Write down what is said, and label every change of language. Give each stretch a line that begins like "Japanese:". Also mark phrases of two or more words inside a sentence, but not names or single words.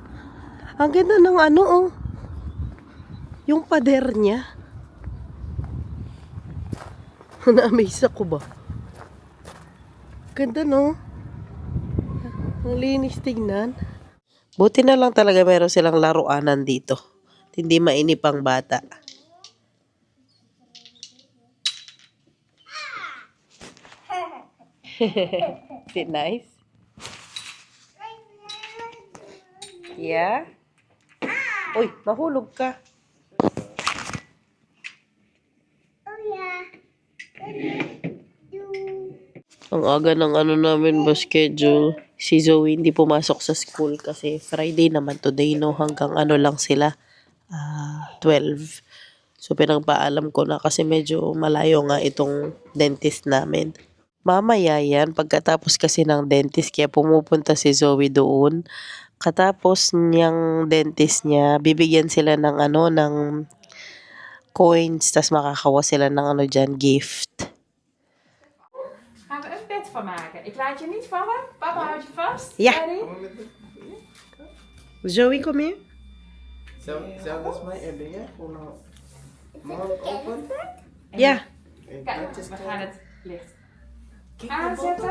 Filipino: Ang ganda ng ano, oh. Yung pader niya. Na-amaze ako ba? Ganda, no? Ang linis tingnan. Buti na lang talaga meron silang laruanan dito. Hindi mainip ang bata.
English: Is it nice? Yeah?
Filipino: Uy, nahulog ka. Ang aga ng ano namin ba schedule. Si Zoe hindi pumasok sa school kasi Friday naman today, no? Hanggang ano lang sila, 12. So pinagpaalam ko na kasi medyo malayo nga itong dentist namin. Mamaya yan, pagkatapos kasi ng dentist, kaya pumupunta si Zoe doon. Katapos niyang dentist niya, bibigyan sila ng ano, ng coins, tas makakawa sila ng ano dyan, gift.
Dutch: Gaan we een bed van maken. Ik laat je niet vallen. Papa houdt je vast. Ja.
English: Ready?
Dutch: Zoe, kom hier. Zelfs als mijn ebbing, hè? Gewoon morgen open. Ja. Kijk, we gaan het licht aanzetten.